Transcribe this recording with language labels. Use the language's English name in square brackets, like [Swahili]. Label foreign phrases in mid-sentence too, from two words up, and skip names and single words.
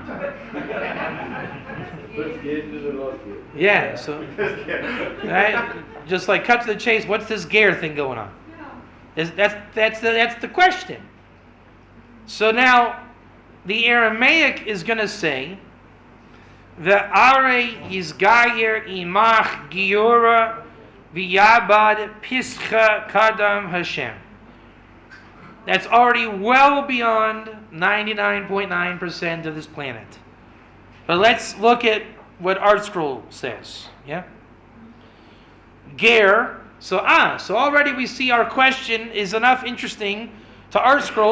[English] Yeah, so right? Just like cut to the chase, what's this ger thing going on? That's the question. So now the Aramaic is going to say the are [Aramaic] יתגייר עמך גיורא ויעביד פסחא קדם השם. [English] That's already well beyond 99.9% of this planet. But let's look at what Art Scroll says. Yeah? Ger. So already we see our question is enough interesting to Art Scroll.